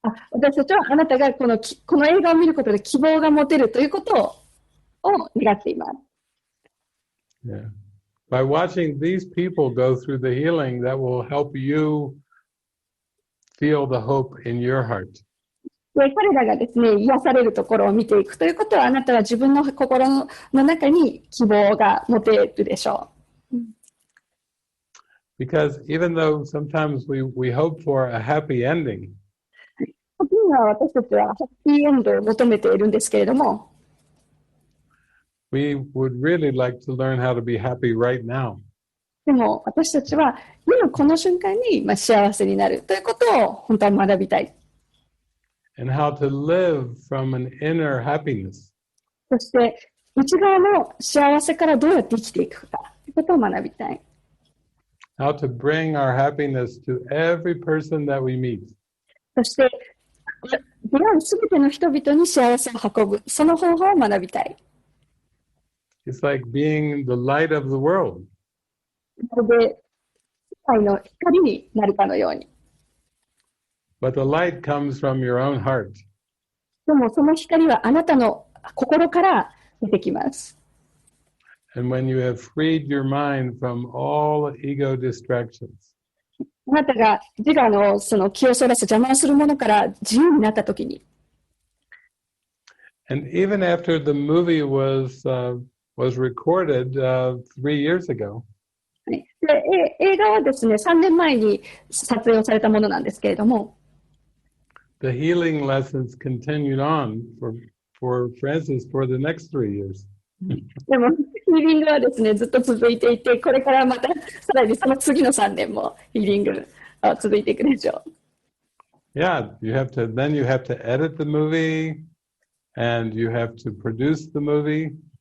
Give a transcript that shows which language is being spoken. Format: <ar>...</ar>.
<ja>私たちはあなたがこの映画を見ることで希望が持てるということを願っています。</ja> <en>Yeah. By watching these people go through the healing, that will help you feel the hope in your heart.</en> <ja>で、彼らがですね、癒されるところを見ていくということは、あなたは自分の心の中に希望が持てるでしょう。</ja> <en>Because even though sometimes we hope for a happy ending,</en> <ja>時には私たちはハッピーエンドを求めているんですけれども、</ja> <en>we would really like to learn how to be happy right now.</en> <ja>でも私たちは今この瞬間に幸せになるということを本当は学びたい。</ja> <en>And how to live from an inner happiness.</en> <ja>そして内側の幸せからどうやって生きていくかということを学びたい。</ja> <en>How to bring our happiness to every person that we meet.</en> <ja>そして出会うすべての人々に幸せを運ぶ、その方法を学びたい。</ja> <en>It's like being the light of the world.</en> <ja>まるで世界の光になるかのように。</ja> <en>But the light comes from your own heart.</en> <ja>でもその光はあなたの心から出てきます。</ja> <en>And when you have freed your mind from all ego distractions,</en> <ja>あなたが自我のその気をそらす邪魔をするものから自由になったときに、</ja> <en>and even after the movie was recorded 3 years ago,</en> <ja>で映画はですね、3年前に撮影をされたものなんですけれども、</ja> <en>the healing lessons continued on for Francis for the next 3 years.</en> <ja>でもヒーリングはですね、ずっと続いていて、これからまたさらにその次の3年もヒーリングは続いていくでしょう。</ja> <en>Yeah, you have to edit the movie and you have to produce the movie.</en>